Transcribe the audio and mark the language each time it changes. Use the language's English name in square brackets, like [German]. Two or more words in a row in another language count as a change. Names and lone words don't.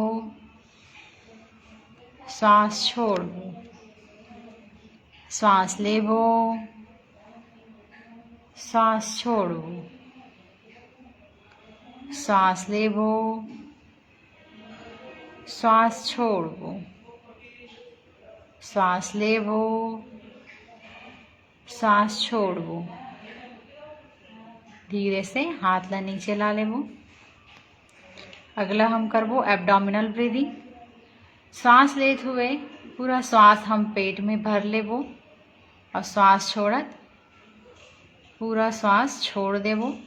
[Chhattisgarhi] सांस छोड़बो, सांस लेबो, सांस छोड़बो, सांस लेबो, श्वास छोड़बो, श्वास लेबो, श्वास छोड़बो। धीरे से हाथ ला नीचे ला लेबो। अगला हम करबो [English] abdominal breathing. [Chhattisgarhi] श्वास लेते हुए पूरा श्वास हम पेट में भर लेबो और श्वास छोड़त पूरा श्वास छोड़ देबो।